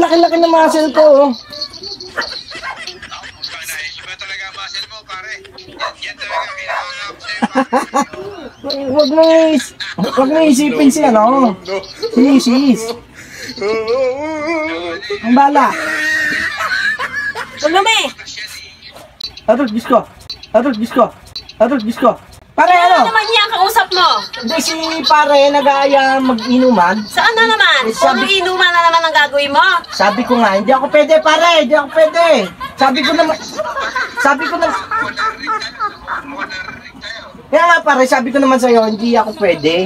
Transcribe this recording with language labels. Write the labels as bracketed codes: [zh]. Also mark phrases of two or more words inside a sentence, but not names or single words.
[tl] Laki-laki na muscle ko. Huwag mo isipin si ano. Si Mrs. Ang bala. Tulumi! Atos, bisko. Atos, bisko. Atos, bisko. Pare, Ano ano? naman yan kausap mo? Hindi si pare nag-aaya mag-inuman. Saan na naman? Puro inuman na naman ang gagawin mo? Sabi ko nga, hindi ako pwede pare. Hindi ako pwede. Sabi ko naman. Kaya nga pare, sabi ko naman sa'yo, hindi ako pwede.